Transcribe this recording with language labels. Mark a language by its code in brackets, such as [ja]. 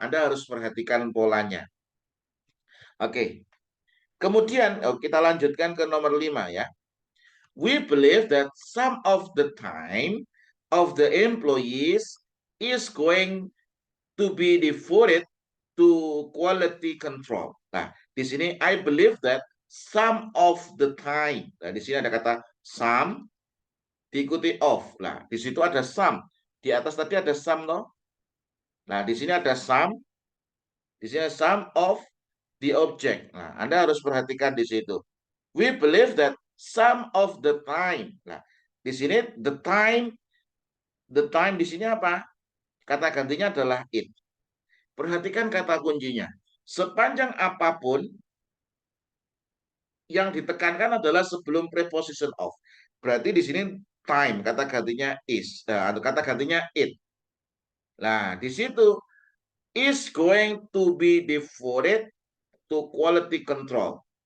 [id] Anda harus perhatikan polanya. Oke. Kemudian kita lanjutkan ke nomor 5 ya. [en] We believe that some of the time of the employees is going to be devoted to quality control. [id] Nah, di sini [en] I believe that some of the time. [id] Nah, di sini ada kata some diikuti of. Nah, di situ ada some. Di atas tadi ada some no? Nah, di sini ada some. Di sini [en] some of the object. [id] Nah, Anda harus perhatikan di situ. [en] We believe that some of the time. [id] Nah, di sini the time di sini apa? Kata gantinya adalah it. Perhatikan kata kuncinya. Sepanjang apapun yang ditekankan adalah sebelum preposition of. Berarti di sini time kata gantinya is atau kata gantinya it. Nah, di situ [en] is going to be devoted to quality control.